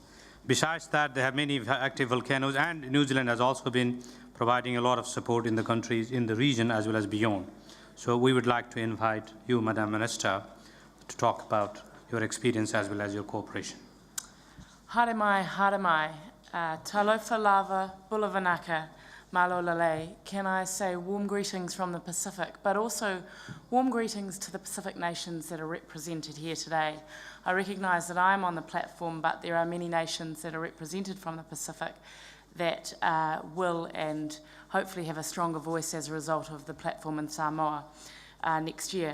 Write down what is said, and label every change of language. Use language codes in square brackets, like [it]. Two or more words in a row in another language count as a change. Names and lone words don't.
[en] Besides that, there have many active volcanoes, and New Zealand has also been providing a lot of support in the countries in the region as well as beyond. So we would like to invite you, Madam Minister, to talk about your experience as well as your cooperation. [mi] Haere mai, [sm] talofa lava, [mi] bulavanaka, [to] malo lale. [en] Can I say warm greetings from the Pacific, but also warm greetings to the Pacific nations that are represented here today. I recognise that I'm on the platform, but there are many nations that are represented from the Pacific that will and hopefully have a stronger voice as a result of the platform in Samoa next year.